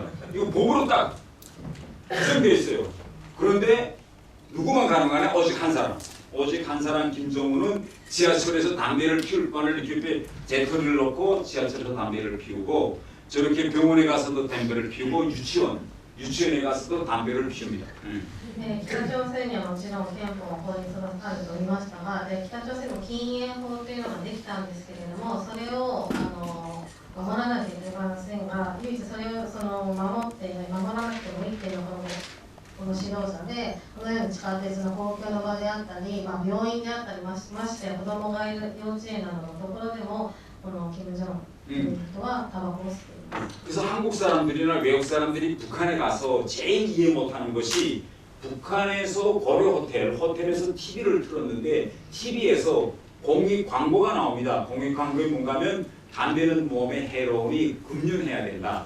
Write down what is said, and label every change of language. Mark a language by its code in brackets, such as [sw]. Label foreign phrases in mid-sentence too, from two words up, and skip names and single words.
[ko] 이거 법으로 딱 규정되어 있어요. 그런데 누구만 가능하냐? 오직 한 사람 김정은은 지하철에서 담배를 피울 바를 이렇게 재떨이를 놓고 지하철에서 담배를 피우고 저렇게 병원에 가서도 담배를 피우고 유치원에 가서도 담배를 피웁니다. [ja] 北朝鮮にはもちろん憲法法律があると言いましたが、北朝鮮の禁煙法というのができたんですけれども、それを守らなきゃいけませんが、唯一それを守らなくてもいいっていうのがこの指導者で、このように地下鉄の公共の場であったり、病院であったりまして子供がいる幼稚園などのところでもこの金正恩という人はタバコを吸っています。 [ko] 그래서 한국 사람들이나 외국 사람들이 북한에 가서 제일 이해 못하는 것이 북한에서 고려 호텔에서 TV를 틀었는데 TV에서 공익 광고가 나옵니다. 공익 광고에 뭔가 하면 담배는 몸에 해로우니 금연해야 된다.